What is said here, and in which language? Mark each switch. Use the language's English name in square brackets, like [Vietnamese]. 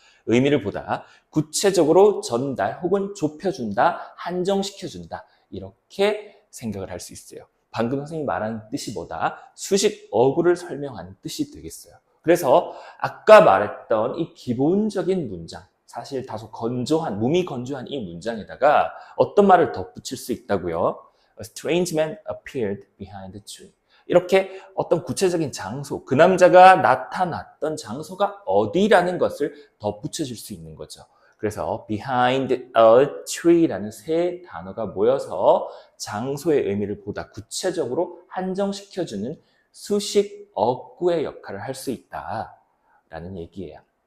[Korean] 의미를 보다 구체적으로 전달 혹은 좁혀준다, 한정시켜준다, 이렇게 생각을 할 수 있어요. 방금 선생님이 말하는 뜻이보다 수식 어구를 설명하는 뜻이 되겠어요. 그래서 아까 말했던 이 기본적인 문장, 사실 다소 건조한, 몸이 건조한 이 문장에다가 어떤 말을 덧붙일 수 있다고요? [English] A strange man appeared behind the tree. [Korean] 이렇게 어떤 구체적인 장소, 그 남자가 나타났던 장소가 어디라는 것을 덧붙여줄 수 있는 거죠. 그래서 [English] behind a tree [Korean] 라는 세 단어가 모여서 장소의 의미를 보다 구체적으로 한정시켜주는 수식 어구의 역할을 할 수 있다라는 얘기예요.